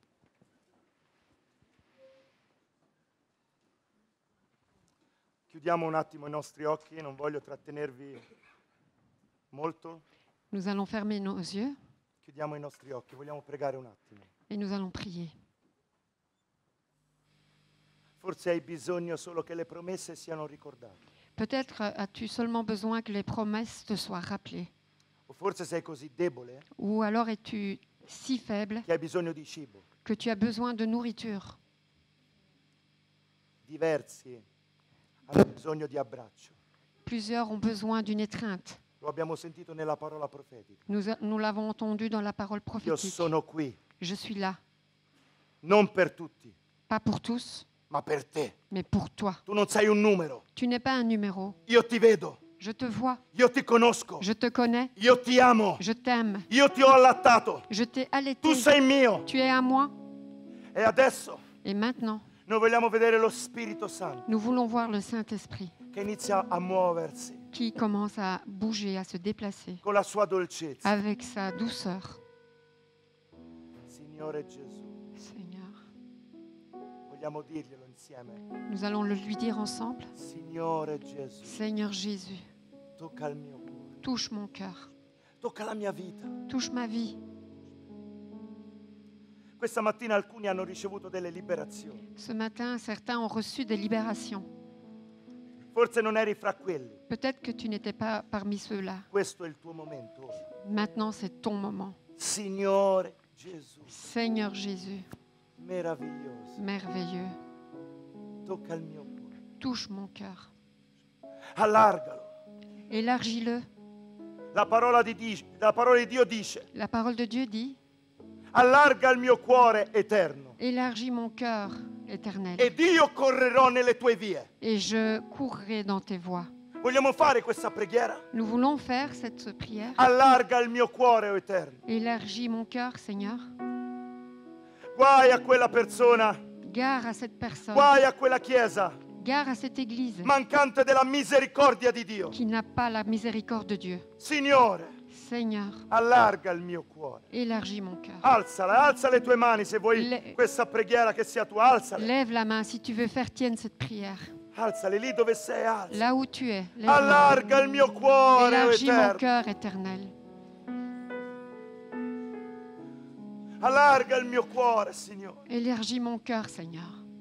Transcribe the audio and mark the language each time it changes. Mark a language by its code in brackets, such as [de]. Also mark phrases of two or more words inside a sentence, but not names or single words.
[it] Chiudiamo un attimo i nostri occhi, non voglio trattenervi molto. [fr] Nous allons fermer nos yeux [it] Chiudiamo i nostri occhi, vogliamo pregare un attimo. [fr] et nous allons prier. [it] Forse hai bisogno solo che le promesse siano ricordate. [fr] Peut-être as-tu seulement besoin que les promesses te soient rappelées. [it] O forse sei così debole [fr] Ou alors es-tu si faible [it] che hai bisogno di cibo. [fr] que tu as besoin de nourriture. [it] Diversi hanno bisogno di abbraccio. [fr] Plusieurs ont besoin d'une étreinte. [it] Lo abbiamo sentito nella parola profetica. [fr] Nous l'avons entendu dans la parole [it] Io [fr] prophétique. [it] sono qui, [fr] Je suis là, [it] non per tutti, [fr] pas pour tous, [it] ma per te. [fr] mais pour toi. [it] Tu non sei un numero. [fr] Tu n'es pas un numéro. [it] Io ti vedo, [fr] Je te vois, [it] io ti conosco, [fr] je te connais, [it] io ti amo, [fr] je t'aime, [it] io ti ho allattato. [fr] je t'ai allaité. [it] Tu sei mio. [fr] Tu es à moi. [it] E adesso [fr] Et maintenant, [it] noi vogliamo vedere lo Spirito Santo [fr] nous voulons voir le Saint-Esprit [it] che inizia a muoversi [fr] qui commence à bouger, à se déplacer [it] con la sua dolcezza. [fr] avec sa douceur. [it] Signore Gesù, [fr] Seigneur, [it] vogliamo dirglielo insieme. [fr] nous allons le lui dire ensemble. [it] Signore Gesù, [fr] Seigneur Jésus, [it] tocca il mio cuore, [fr] touche mon cœur, [it] tocca la mia vita. [fr] touche ma vie. [it] Questa mattina alcuni hanno ricevuto delle liberazioni. [fr] Ce matin, certains ont reçu des libérations. [it] Forse non eri fra quelli. [fr] Peut-être que tu n'étais pas parmi ceux-là. [it] Questo è il tuo momento. [fr] Maintenant, c'est ton moment. [it] Signore Gesù, [fr] Seigneur Jésus, [it] meraviglioso, [fr] merveilleux, [it] tocca il mio cuore. [fr] touche mon cœur. [it] Allargalo. [fr] Élargis-le. [it] La parola di Dio dice: [fr] La parole de Dieu dit, [it] allarga il mio cuore eterno [fr] élargis mon cœur éternel [it] ed io correrò nelle tue vie. [fr] et je courrai dans tes voies. [it] Vogliamo fare questa preghiera? [fr] Nous voulons faire cette prière. [it] Allarga il mio cuore, o eterno. [fr] Élargis mon cœur, Seigneur. [it] Guai a quella persona, [fr] Gare à cette personne, [it] guai a quella chiesa [fr] gare à cette église [it] mancante della misericordia di Dio. [fr] qui n'a pas la miséricorde de Dieu. [it] Signore, [fr] Seigneur, [it] allarga il mio cuore. [fr] élargis mon cœur. [it] Alzala, alza le tue mani se vuoi [fr] Le- [it] questa preghiera che sia tua. Alzale, [fr] Lève la main si tu veux faire tienne cette prière. [it] alzale lì dove sei, alza. [fr] Là où tu es, lève-la. [it] Allarga il mio cuore, o [fr] Élargis mon [it] eterno. [fr] cœur éternel. [it] Allarga il mio cuore, Signore. [fr] Élargis mon cœur, Seigneur.